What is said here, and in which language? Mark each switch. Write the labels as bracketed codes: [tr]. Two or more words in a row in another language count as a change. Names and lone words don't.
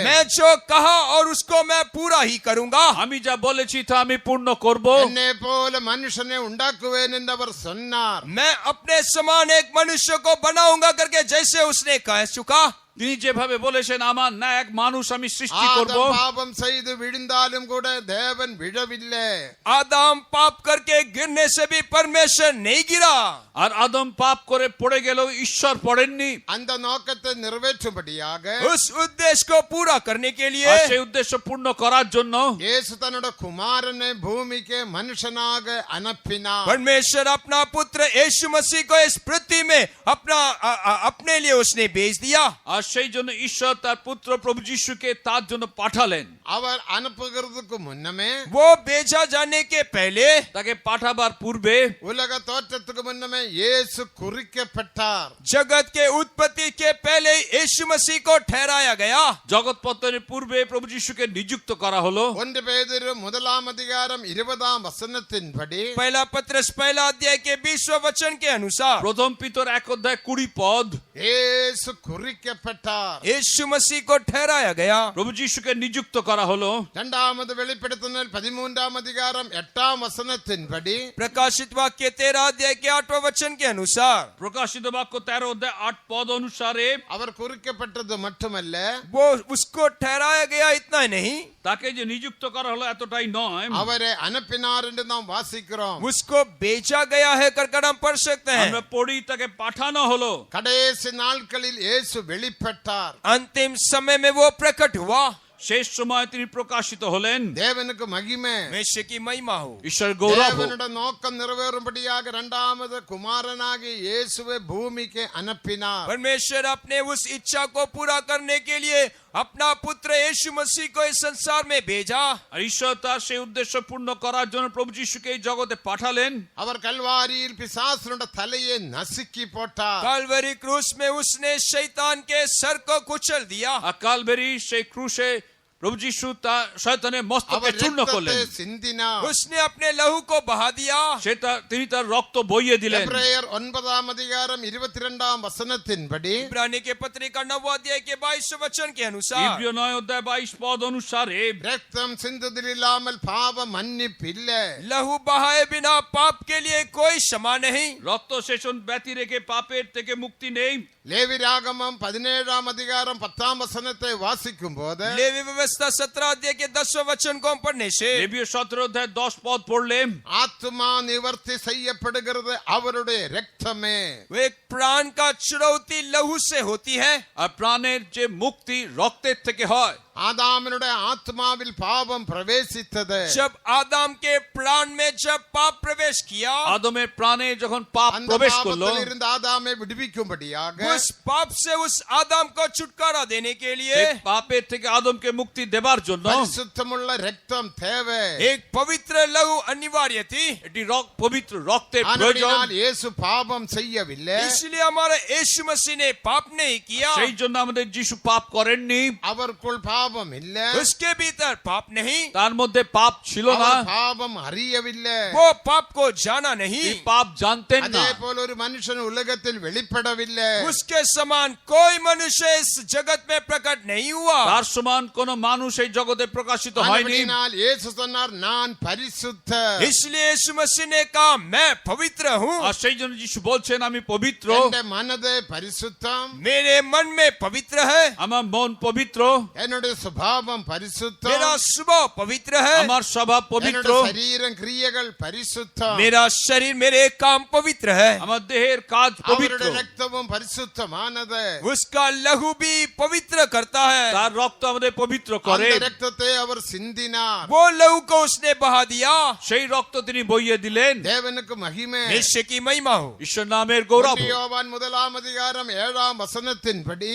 [hi] मैं जो कहा और उसको मैं पूरा ही करूंगा। [bn] আমি যা বলেছি তা আমি পূর্ণ করব। [ta] என்னை போல மனுஷனை உண்டாக்குவேன் என்று அவர் சொன்னார். [hi] मैं अपने समान एक मनुष्य को बनाऊंगा करके जैसे उसने कह चुका। [bn] তিনি যেভাবে বলেছেন আমার না এক মানুষ আমি সৃষ্টি করব। [ta] ஆதாம் பாவம் செய்து விழுந்தாலும் கூட தேவன் விழவில்லை. [hi] आदम पाप करके गिरने से भी परमेश्वर नहीं गिरा। [bn] আর আদম পাপ করে পড়ে গেল, ঈশ্বর পড়েননি। [ta] அந்த நோக்கத்தை நிறைவேற்றும்படியாக [hi] उस उद्देश्य को पूरा करने के लिए [bn] আর সেই উদ্দেশ্য পূর্ণ করার জন্য [ta] இயேசு தன்னோட குமாரனை பூமிக்கு மனுஷனாக அனுப்பினார். [hi] परमेश्वर अपना पुत्र यीशु मसीह को इस पृथ्वी में अपने लिए उसने भेज दिया। [bn] আর সেই জন্য ঈশ্বর তার পুত্র প্রভু যিশুকে তার জন্য পাঠালেন। [ta] அவர் அனுப்புகிறதுக்கு முன்னமே [hi] वो भेजा जाने के पहले [bn] তাকে পাঠাবার পূর্বে [ta] உலக தோற்றத்துக்கு முன்னமே இயேசு குறிக்கப்பட்டார்। [hi] जगत के उत्पत्ति के पहले यीशु मसीह को ठहराया गया। [bn] জগৎ পতনের পূর্বে প্রভু যিশুকে নিযুক্ত করা হলো। [ta] 1 பேதுரு 1 அதிகாரம் 20 வசனத்தின்படி [hi] पहला पत्रस पहला अध्याय के 20वें वचन के अनुसार [bn] প্রথম পিতর 1 অধ্যায় 20 পদ, [ta] இயேசு குறிக்கப்பட்டார்। [hi] यीशु मसीह को ठहराया गया। [bn] প্রভু যিশুকে নিযুক্ত করা হলো। [ta] இரண்டாவது வெளிப்படுத்தினல் 13 அதிகாரம் 8 வசனத்தின்படி [hi] प्रकाशित वाक्य 13 अध्याय के 8वें वचन के अनुसार [bn] প্রকাশিত বাক্য 13 অধ্যায় 8 পদ অনুসারে [ta] அவர் குறிக்கப்பட்டது மட்டுமல்ல, [hi] वो उसको ठहराया गया इतना ही नहीं, [bn] তাকে যে নিযুক্ত করা হলো এতটাই নয়, [ta] அவரை அனுப்பினார் என்று நாம் வாசிக்கிறோம்। [hi] उसको भेजा गया है कर हम पढ़ सकते हैं। [bn] আমরা পড়ি তাকে পাঠানো হলো। [ta] கடைசி நாட்களில் இயேசு வெளிப்பட்டார்। [hi] अंतिम समय में वो प्रकट हुआ। [bn] শেষ সময় তিনি প্রকাশিত হলেন। [ta] தேவனுக்கு மகிமை। [hi] परमेश्वर की महिमा हो। [bn] ঈশ্বর গৌরব হোক। [ta] தேவனுடைய நோக்கம் நிறைவேறும்படியாக இரண்டாவது குமாரனாகிய இயேசுவை பூமிக்கு அனுப்பினார்। [hi] परमेश्वर अपने उस इच्छा को पूरा करने के लिए अपना पुत्र यीशु मसीह को इस संसार में भेजा। [bn] আর ঈশ্বর তার সেই উদ্দেশ্য পূর্ণ করার জন্য প্রভু যিশুকে এই জগতে পাঠালেন। [ta] அவர் கல்வாரியில் பிசாசுடைய தலையை நசுக்கி போட்டார்। [hi] कालवरी क्रूस में उसने शैतान के सर को कुचल दिया। [bn] আর কালভেরি সেই ক্রুশে প্রভু যিশু তার শয়তানের মস্তককে [ta] அவர் [bn] চূর্ণ করলেন। [ta] ரத்தத்தை சிந்தினார்। [hi] उसने अपने लहू को बहा दिया। [bn] তিনি তার রক্ত বইয়ে দিলেন। [ta] எபிரேயர் 9 அதிகாரம் 22 வசனத்தின்படி [hi] इब्रानी के पत्रिका 9 अध्याय के 22 वचन के अनुसार [bn] ইব্রিয় 9 অধ্যায় 22 পদ অনুসারে [ta] ரத்தம் சிந்துதல் இல்லாமல் பாவ மன்னிப்பு இல்லை। [hi] लहू बहाए बिना पाप के लिए कोई क्षमा नहीं। [bn] রক্ত সেচন ব্যতি রেখে পাপের থেকে মুক্তি নেই। [ta] லேவியாகமம் 17 அதிகாரம் 10 வசனத்தை வாசிக்கும் போது [hi] लेवी व्यवस्था 17 अध्याय के 10वें वचन को हम पढ़ने से [bn] লেবীয় 17 অধ্যায় 10 পদ পড়লে [ta] ஆத்மா நிவர்த்தி செய்யப்படுகிறது அவருடைய இரத்தமே। [hi] वो एक प्राण का चुड़ौती लहू से होती है। [bn] আর প্রাণের যে মুক্তি রক্তের থেকে হয়। [ta] ஆதாமினுடைய ஆத்மாவில் பாவம் பிரவேசித்தது। [hi] जब आदम के प्राण में जब पाप प्रवेश किया, [bn] আদমের প্রাণে যখন পাপ [ta] அந்த [bn] প্রবেশ করলো, [ta] பாவத்தில் இருந்து ஆதாமை விடுவிக்கும்படியாக [hi] उस पाप से उस आदम को छुटकारा देने के लिए [bn] সেই পাপের থেকে আদমকে মুক্তি দেবার জন্য [ta] பரிசுத்தமுள்ள இரத்தம் தேவை। [hi] एक पवित्र लहू अनिवार्य थी। [bn] এটি পবিত্র রক্তের প্রয়োজন। [ta] ஆனபடியால் இயேசு பாவம் செய்யவில்லை। [hi] इसलिए हमारा यीशु मसीह ने पाप नहीं किया। [bn] সেই জন্য আমাদের যিশু পাপ করেননি। [ta] அவருக்குள் பாவம் இல்லை। [hi] उसके भीतर पाप नहीं। [bn] তার মধ্যে পাপ ছিল না। [ta] அவர் பாவம் அறியவில்லை। [hi] वो पाप को जाना नहीं। [bn] তিনি পাপ জানতেন না। [ta] அதே போல ஒரு மனுஷன் உலகத்தில் வெளிப்படவில்லை। [hi] उसके समान कोई मनुष्य इस जगत में प्रकट नहीं हुआ। [bn] তার সমান কোন মানুষ এই জগতে প্রকাশিত হয়নি। [ta] ஆனபடியால் இயேசு சொன்னார் நான் பரிசுத்த। [hi] इसलिए यीशु मसीह ने कहा मैं पवित्र हूँ। [bn] আর সেই জন্য যিশু বলছেন আমি পবিত্র। [ta] என்னுடைய மனது பரிசுத்தம்। [hi] मेरे मन में पवित्र है। [bn] আমার মন পবিত্র। [ta] என்னுடைய சுபாவம் பரிசுத்தம்। [hi] मेरा स्वभाव पवित्र है। [bn] আমার স্বভাব পবিত্র। [ta] என்னுடைய சரீரம் கிரியைகள் பரிசுத்தம்। [hi] मेरा शरीर मेरे काम पवित्र है। [bn] আমার দেহের কাজ পবিত্র। [ta] அவருடைய ரத்தமும் பரிசுத்தமானது। [hi] उसका लहू भी पवित्र करता है। [bn] তার রক্ত আমাদের পবিত্র করে। [ta] அந்த ரத்தத்தை அவர் சிந்தினார்। [hi] वो लहू को उसने बहा दिया। [bn] সেই রক্ত তিনি বইয়ে দিলেন। [ta] தேவனுக்கு மகிமை। [hi] निश्चय की महिमा हो। [bn] ঈশ্বর নামের গৌরব। [ta] யோவான் 1 அதிகாரம் 7 வசனத்தின்படி